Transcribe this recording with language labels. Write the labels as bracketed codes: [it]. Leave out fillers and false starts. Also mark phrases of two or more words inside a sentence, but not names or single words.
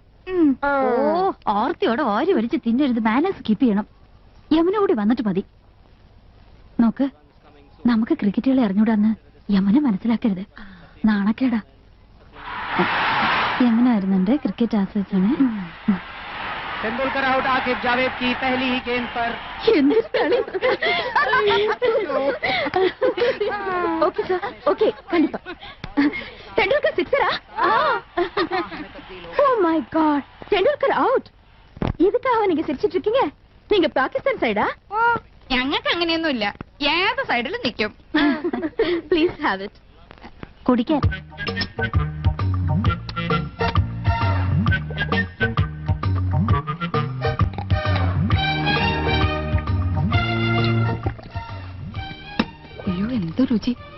[ml] ഓ, ഓർത്തിയോടെ ഓരി വലിച്ച് തിന്നരുത്. [en] balance keep [ml] ചെയ്യണം. യമുന കൂടി വന്നിട്ട് മതി. നോക്ക്, നമുക്ക് ക്രിക്കറ്റുകളെ അറിഞ്ഞൂടാന്ന് യമുന മനസ്സിലാക്കരുത്. നാണക്കേടാ. യമുന വരുന്നുണ്ട്. ക്രിക്കറ്റ് ആസ്വദിച്ചാണ്. [hi] तेंदुलकर आउट, आकिब जावेद की पहली ही गेंद पर. [en] okay sir, okay, [ta] கண்டிப்பா. தெண்டுல்கர் சிக்ஸரா? [en] oh my god, [ta] தெண்டுல்கர் அவுட். இதுக்காக நீங்க சிரிச்சிட்டு இருக்கீங்க? நீங்க பாகிஸ்தான் சைடா? [ml] ഓ, ഞങ്ങൾക്ക് അങ്ങനെയൊന്നുമില്ല. ഏത് സൈഡിലും നിൽക്കും. [en] please have it. [ml] കുടിക്കാൻ. അയ്യോ, എന്ത് രുചി.